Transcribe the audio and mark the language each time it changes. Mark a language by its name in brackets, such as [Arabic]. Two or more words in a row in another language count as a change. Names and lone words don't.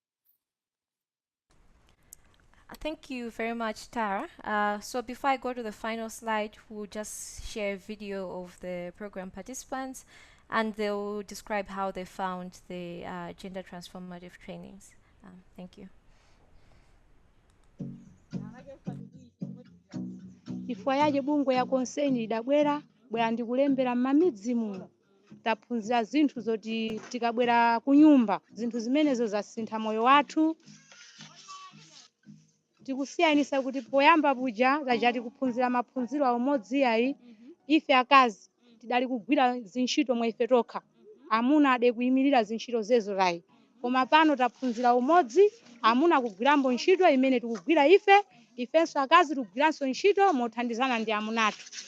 [English] Thank you very much, Tara. So before I go to the final slide, we'll just share a video of the program participants, and they'll describe how they found the gender transformative trainings. Thank you. [Nyanja] Ifwa yaje bungwe ya konseni idabwera bwera ndikulembera m'mamidzi muno taphunzira zinthu zoti tikabwera ku nyumba zinthu zimenezo zasintha moyo wathu tikusiyanisa kuti poyamba buja zachati kuphunzira maphunziro amodzi ayi ife akazi tidali kugwira zintchito mwa ife tokha amuna ade kuyimirira zintchito zezo layi koma pano taphunzira umodzi amuna kugwirambo ntchito imene tikugwira ifenso akazi tikugwiranso ntchito mothandizana ndi amunatu